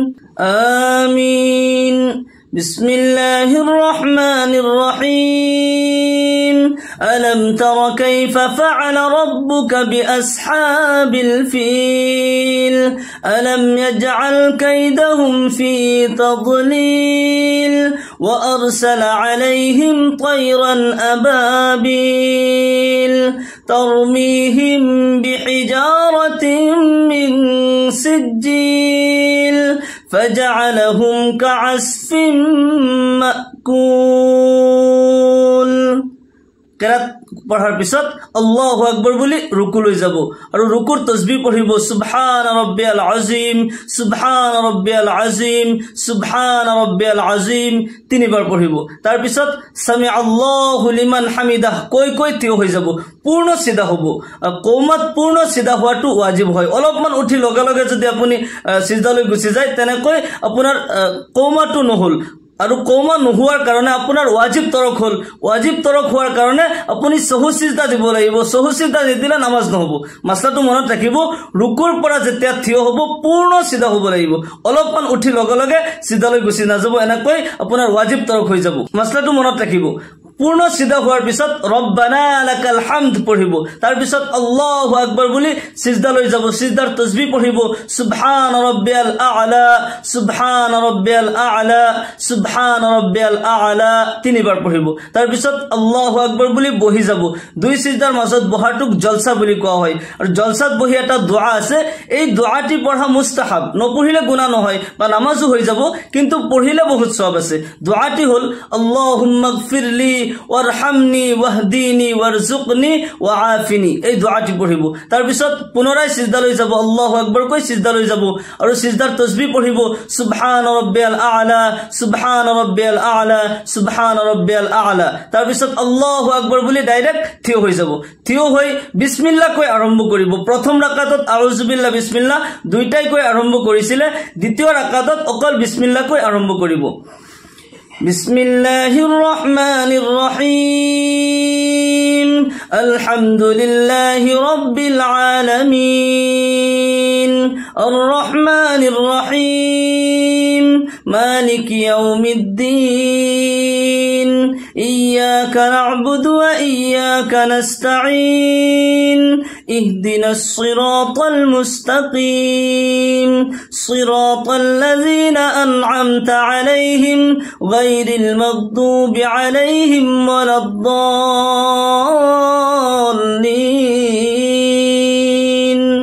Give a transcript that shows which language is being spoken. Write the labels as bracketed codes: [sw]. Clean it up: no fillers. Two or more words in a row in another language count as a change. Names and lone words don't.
[ar] آمين بسم الله الرحمن الرحيم ألم تر كيف فعل ربك بأصحاب الفيل ألم يجعل كيدهم في تضليل وأرسل عليهم طيرا أبابيل ترميهم بحجارة من سجيل فجعلهم كعصف مأكول [as] কেরাত পঢ়াৰ পিছত [ar] الله أكبر [as] বুলি রুকু লৈ যাব আৰু রুকুৰ তাসবিহ পঢ়িব [ar] سبحان ربي العظيم سبحان ربي العظيم سبحان ربي العظيم [as] 3 বাৰ পঢ়িব তাৰ পিছত [ar] سمع الله لمن حمده [as] কৈ থিয় হৈ যাব পূৰ্ণ সিধা হ'ব কওমাত পূৰ্ণ সিধা হোৱাটো ওয়াজিব হয় অলপমান উঠি লগে লগে যদি আপুনি সিজদালৈ গুচি যায় তেনেকৈ আপোনাৰ কওমাটো নহল আৰু কওমা নোহোৱাৰ কাৰণে আপোনাৰ ওয়াজিব তৰক হল ওয়াজিব তৰক হোৱাৰ কাৰণে আপুনি সহু সিজদা দিব লাগিব সহু সিজদা নিদিলে নামাজ নহব মাসলাটো মনত ৰাখিব রুকুৰ পৰা যেতিয়া থিয় হ'ব পূৰ্ণ সিধা হ'ব লাগিব অলপমান উঠি লগে লগে সিধালৈ গুচি নাযাব এনেকৈ আপোনাৰ ওয়াজিব তৰক হৈ যাব মাসলাটো মনত ৰাখিব পূৰ্ণ সিধা হোৱাৰ পিছত [ar] ربنا لك الحمد [as] পঢ়িব তাৰ পিছত [ar] الله أكبر [as] বুলি সিজদা লৈ যাব সিজদাৰ তাসবিহ পঢ়িব [ar] سبحان ربي الأعلى سبحان ربي الأعلى سبحان ربي الأعلى [as] 3 বাৰ পঢ়িব তাৰ পিছত [ar] الله أكبر [as] বুলি বহি যাব দুই সিজদাৰ মাজত বহাটোক জলসা বুলি কোৱা হয় আৰু জলসাত বহি এটা দোয়া আছে এই দোয়াটি পঢ়া মুস্তাহাব নপঢ়িলে গুনাহ নহয় বা নামাজও হৈ যাব কিন্তু পঢ়িলে বহুত সওয়াব আছে দোয়াটি হল [ar] اللهم اغفرلي وارحمني واهدني وارزقني وعافني [as] এই দোয়াটি পঢ়িব তাৰ পিছত পুনৰাই সিজদা লৈ যাব [ar] الله أكبر [as] কৈ সিজদা লৈ যাব আৰু সিজদাৰ তাসবিহ পঢ়িব [ar] سبحان ربي الأعلى سبحان ربي الأعلى سبحان ربي الأعلى [as] তাৰ পিছত [ar] الله أكبر [as] বুলি ডাইৰেক্ট থিয় হৈ যাব থিয় হৈ বিসমিল্লাহ কৈ আৰম্ভ কৰিব প্ৰথম ৰাকাতত [ar] أعوذ بالله [as] বিসমিল্লাহ দুইটাই কৈ আৰম্ভ কৰিছিলে দ্বিতীয় ৰাকাতত অকল বিসমিল্লাহ কৈ আৰম্ভ কৰিব [ar] بسم الله الرحمن الرحيم الحمد لله رب العالمين الرحمن الرحيم مالك يوم الدين إياك نعبد وإياك نستعين اهدنا الصراط المستقيم صراط الذين أنعمت عليهم غير المغضوب عليهم ولا الضالين